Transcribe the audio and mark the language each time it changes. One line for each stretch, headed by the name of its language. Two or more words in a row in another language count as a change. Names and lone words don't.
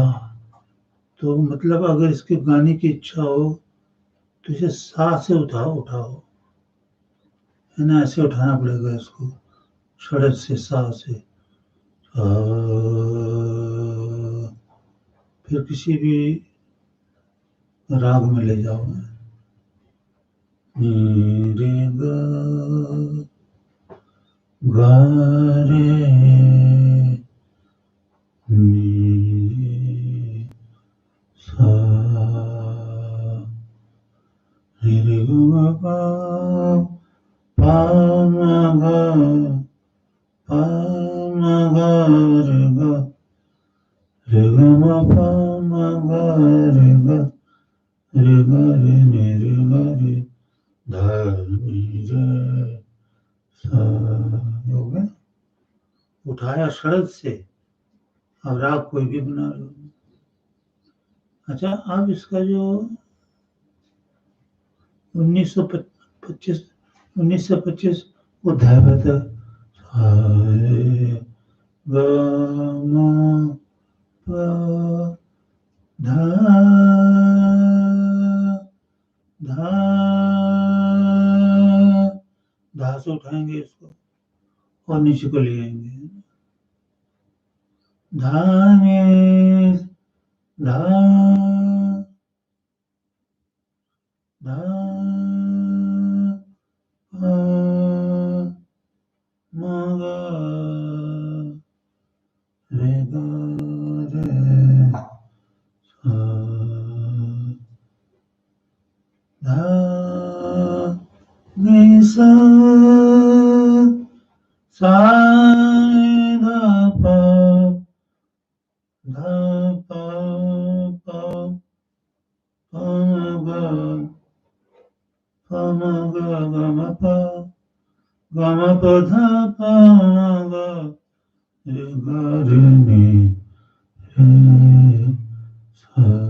Hindi: तो मतलब अगर इसके गाने की इच्छा हो तो इसे सा से उठाओ, है ना, ऐसे उठाना पड़ेगा इसको, षडज से, सा से। फिर किसी भी राग में ले जाओ, नी रे गा रे नी सा रे रे ग पा पा म ग पा म ग रे ग रे ग म पा म ग रे ग रे ग रे ने रे ग रे धा नी रे सा हो गया। उठाया सड़क से, अब राग कोई भी बना लो। अच्छा, अब इसका जो 1925 वो धारा था ग म प धा धा धा से उठाएंगे इसको और नीचे को ले आएंगे। धा में धा धा प म ग रे ग रे सा धा नि सा सा धा प धा प प प म ग ग म प ग म प धा प ग रे ग रे नि रे सा।